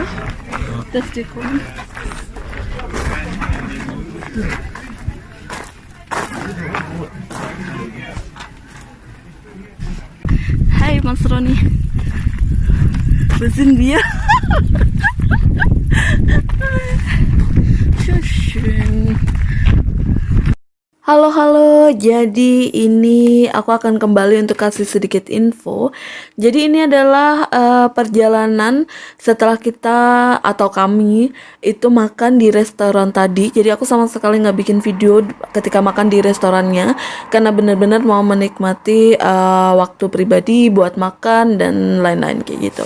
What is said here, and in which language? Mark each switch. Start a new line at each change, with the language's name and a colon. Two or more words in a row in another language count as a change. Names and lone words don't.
German: Dass die kommen. Hi Mas Roni, wo sind wir? So schön.
Indonesian: Halo, jadi ini aku akan kembali untuk kasih sedikit info. Jadi ini adalah perjalanan setelah kita atau kami itu makan di restoran tadi. Jadi aku sama sekali nggak bikin video ketika makan di restorannya karena benar-benar mau menikmati waktu pribadi buat makan dan lain-lain kayak gitu.